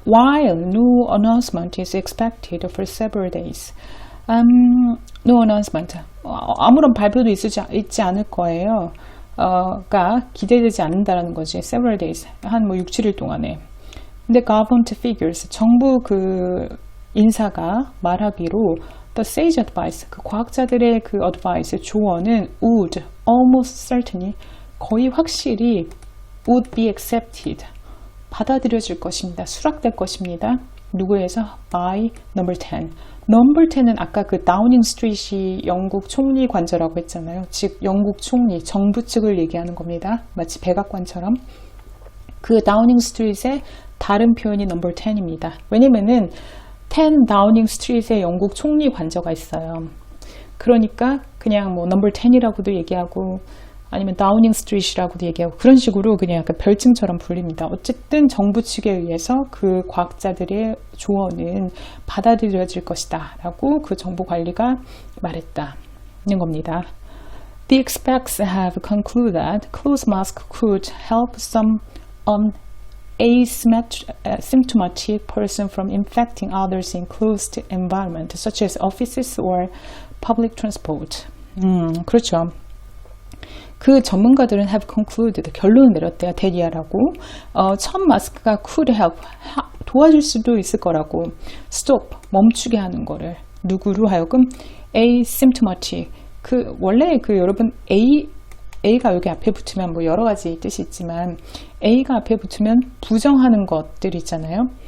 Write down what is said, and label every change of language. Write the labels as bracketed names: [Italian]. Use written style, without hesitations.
[English] While no announcement is expected for several days. No announcement. [Korean] 아무런 발표도 있지 않을 거예요. 가 기대되지 않는다라는 거지. [English] Several days. [Korean] 한 뭐 6, 7일 동안에. 근데 [English] government figures. [Korean] 정부 그 인사가 말하기로 [English] the sage advice. [Korean] 그 과학자들의 그 advice, 조언은 would, almost certainly, 거의 확실히 [English] would be accepted. [Korean] 받아들여질 것입니다. 수락될 것입니다. 누구에서? [English] by number 10. [Korean] 넘버 10은 아까 그 다우닝 스트리트이 영국 총리 관저라고 했잖아요. 즉 영국 총리, 정부 측을 얘기하는 겁니다. 마치 백악관처럼. 그 다우닝 스트리트의 다른 표현이 넘버 10입니다. 왜냐면은 10 다우닝 스트리트에 영국 총리 관저가 있어요. 그러니까 그냥 뭐 넘버 10이라고도 얘기하고 아니면 다우닝 스트리트라고도 얘기하고 그런 식으로 그냥 약간 별칭처럼 불립니다. 어쨌든 정부 측에 의해서 그 과학자들의 조언은 받아들여질 것이다 라고 그 정부 관리가 말했다는 겁니다. [English] The experts have concluded that closed mask could help some asymptomatic person from infecting others in closed environment such as offices or public transport. [Korean] 그렇죠. 그 전문가들은 [English] have concluded, [Korean] 결론을 내렸대요. 대리하라고. 첫 마스크가 [English] could help, [Korean] 도와줄 수도 있을 거라고. stop, 멈추게 하는 거를. 누구로 하여금 asymptomatic. 원래 여러분 A가 여기 앞에 붙으면 뭐 여러 가지 뜻이 있지만 A가 앞에 붙으면 부정하는 것들 있잖아요.